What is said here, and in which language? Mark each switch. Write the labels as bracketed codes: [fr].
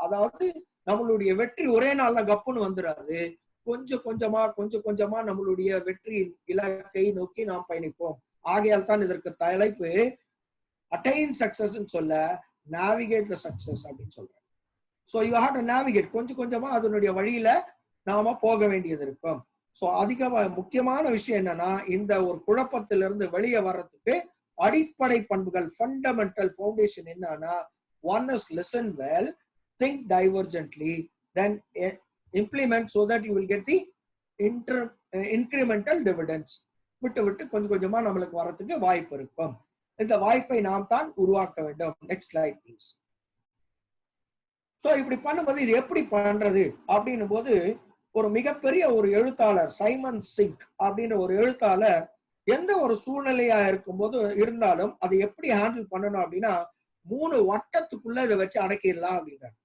[ta] அதாவது நம்மளுடைய வெற்றி ஒரே நாள்ல கப்புன்னு வந்துடாது, கொஞ்சம் கொஞ்சமா நம்மளுடைய வெற்றி இலக்கை நோக்கி நாம் பயணிப்போம். ஆகையால் தான் இதற்கு தலைப்பு attain success சொல்ல navigate the success அப்படின்னு சொல்றேன். [en] So you have to navigate, [ta] கொஞ்சமா அதனுடைய வழியில நாம போக வேண்டியது இருக்கும். சோ முக்கியமான விஷயம் என்னன்னா, இந்த ஒரு குழப்பத்திலிருந்து வெளியே வர்றதுக்கு அடிப்படை பண்புகள், ஃபண்டமெண்டல் ஃபவுண்டேஷன் என்னன்னா, [en] one is listen well, think divergently, then implement so that you will get the incremental dividends. [ta] விட்டு கொஞ்சமா நம்மளுக்கு வரதுக்கு வாய்ப்பு இருக்கும். இந்த வாய்ப்பை நாம் தான் உருவாக்க வேண்டும். Next slide please. சோ இப்படி பண்ணும்போது இது எப்படி பண்றது அப்படின்னும் போது, ஒரு மிகப்பெரிய ஒரு எழுத்தாளர் சைமன் சிங்க் அப்படின்ற ஒரு எழுத்தாளர் எந்த ஒரு சூழ்நிலையா இருந்தாலும் அதை எப்படி ஹேண்டில் பண்ணணும் அப்படின்னா, 3 வட்டத்துக்குள்ள இதை வச்சு அடக்கிடலாம் அப்படின்றாரு.